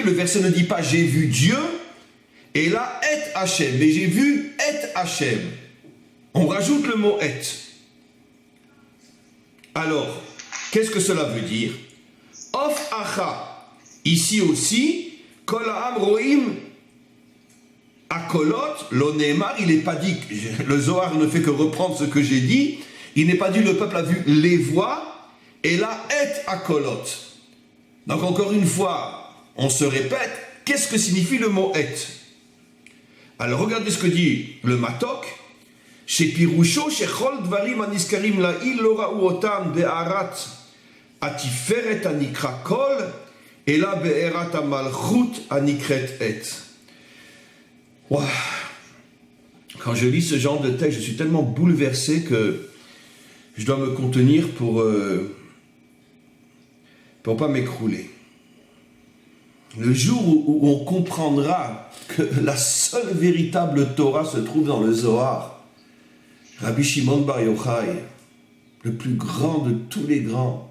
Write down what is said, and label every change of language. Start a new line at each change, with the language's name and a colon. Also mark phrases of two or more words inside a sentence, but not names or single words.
French: Le verset ne dit pas « j'ai vu Dieu » et là «
Hebrew: את השם
French: » mais j'ai vu «
Hebrew: את השם
French: » On rajoute le mot « et ». Alors, qu'est-ce que cela veut dire? «
Hebrew: אף כאן
French: » ici aussi, «
Hebrew: כל העם רואים הקולות לא נאמר
French: » il n'est pas dit, le Zohar ne fait que reprendre ce que j'ai dit, il n'est pas dit le peuple a vu les voix, et là «
Hebrew: את הקולות ».
French: Donc encore une fois, on se répète, qu'est-ce que signifie le mot « et » Alors regardez ce que dit le Matok.
Hebrew: שפירושו שכל דברים הנזכרים לעיל לא ראו אותם בהארת התפארת הנקרא קול, אלא בהארת המלכות הנקראת עת.
French: Wow. Quand je lis ce genre de texte, je suis tellement bouleversé que je dois me contenir pour pas m'écrouler. Le jour où on comprendra que la seule véritable Torah se trouve dans le Zohar, Rabbi Shimon Bar Yochai, le plus grand de tous les grands.